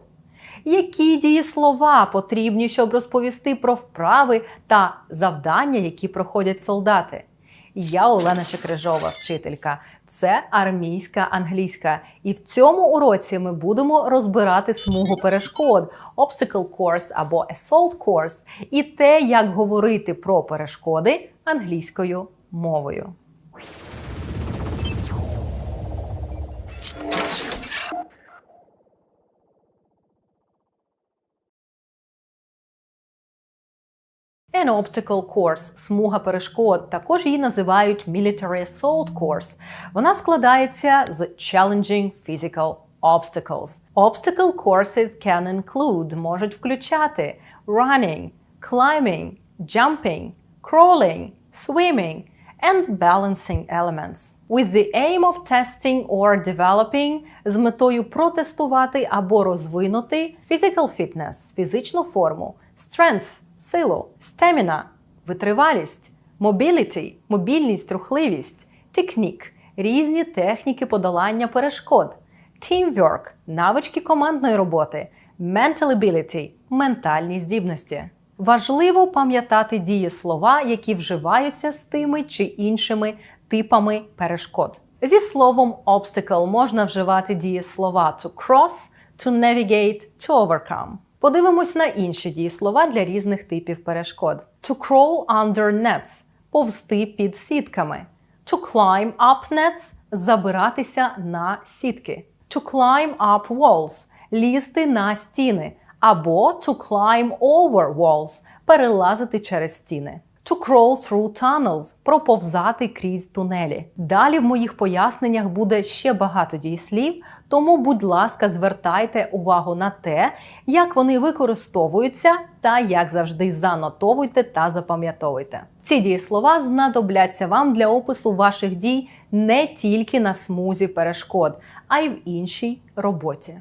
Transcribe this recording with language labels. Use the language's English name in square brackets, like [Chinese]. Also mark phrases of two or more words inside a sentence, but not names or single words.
[Ukrainian] Які дієслова потрібні, щоб розповісти про вправи та завдання, які проходять солдати? Я Олена Чекрижова, вчителька. Це армійська англійська. І в цьому уроці ми будемо розбирати смугу перешкод, [English] obstacle course або assault course, [Ukrainian] і те, як говорити про перешкоди англійською мовою. [English] An obstacle course – [Ukrainian] смуга перешкод, також її називають [English] military assault course. [Ukrainian] Вона складається з [English] challenging physical obstacles. Obstacle courses can include – [Ukrainian] можуть включати [English] running, climbing, jumping, crawling, swimming and balancing elements. With the aim of testing or developing – [Ukrainian] з метою протестувати або розвинути [English] physical fitness – [Ukrainian] фізичну форму, strength – силу, stamina – витривалість, mobility – мобільність, рухливість, technique – різні техніки подолання перешкод, teamwork – навички командної роботи, [English] mental ability – [Ukrainian] ментальні здібності. Важливо пам'ятати дієслова, які вживаються з тими чи іншими типами перешкод. Зі словом obstacle можна вживати дієслова [English] to cross, to navigate, to overcome. [Ukrainian] Подивимось на інші дієслова для різних типів перешкод. [English] To crawl under nets – [Ukrainian] повзти під сітками. [English] To climb up nets – [Ukrainian] забиратися на сітки. [English] To climb up walls – [Ukrainian] лізти на стіни. [English] Або to climb over walls – [Ukrainian] перелазити через стіни. [English] To crawl through tunnels – [Ukrainian] проповзати крізь тунелі. Далі в моїх поясненнях буде ще багато дієслів, Тому, будь ласка, звертайте увагу на те, як вони використовуються та, як завжди, занотовуйте та запам'ятовуйте. Ці дієслова знадобляться вам для опису ваших дій не тільки на смузі перешкод, а й в іншій роботі.